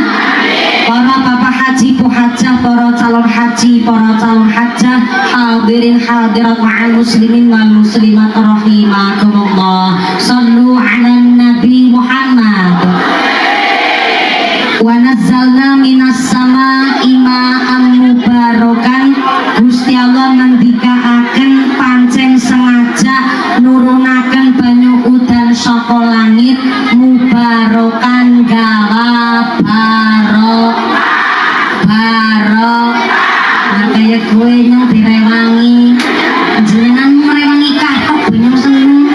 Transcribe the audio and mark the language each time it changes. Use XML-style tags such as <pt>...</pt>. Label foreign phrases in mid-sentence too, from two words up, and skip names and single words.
<id>Para bapak haji puhajah, para calon haji, para calon hajah,</id> <ar>حاضرين حاضرات مع المسلمين والمسلمات رحمكم الله. صلوا على النبي محمد. ونزلنا من السماء ماء مباركا.</ar> <jv>Gusti Allah ngendikaaken pancen sengaja nurunaken banyu udan saka langit mubarakan gawa barok kaya gue nyong direwangi jenengan merewangi kahok nyong seneng.</jv>